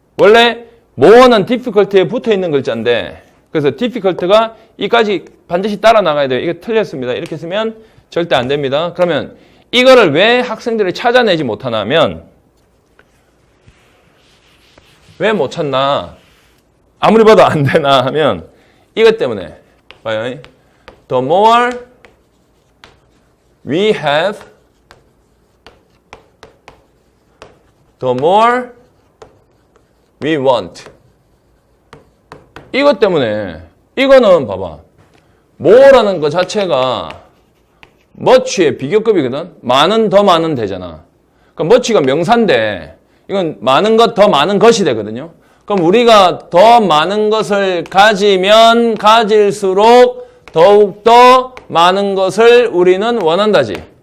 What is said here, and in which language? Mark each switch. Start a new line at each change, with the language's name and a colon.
Korean: 원래 more는 difficult에 붙어 있는 글자인데 그래서 difficult가 이까지 반드시 따라 나가야 돼요. 이게 틀렸습니다. 이렇게 쓰면 절대 안 됩니다. 그러면 이거를 왜 학생들이 찾아내지 못하나 하면 왜 못 찾나? 아무리 봐도 안 되나 하면 이것 때문에 봐요.
English: The more we have, the more we want.
Korean: 이것 때문에 이거는 봐봐. more라는 것 자체가 much의 비교급이거든. 많은 더 많은 되잖아. 그럼 much가 명사인데 이건 많은 것 더 많은 것이 되거든요. 그럼 우리가 더 많은 것을 가지면 가질수록 더욱더 많은 것을 우리는 원한다지.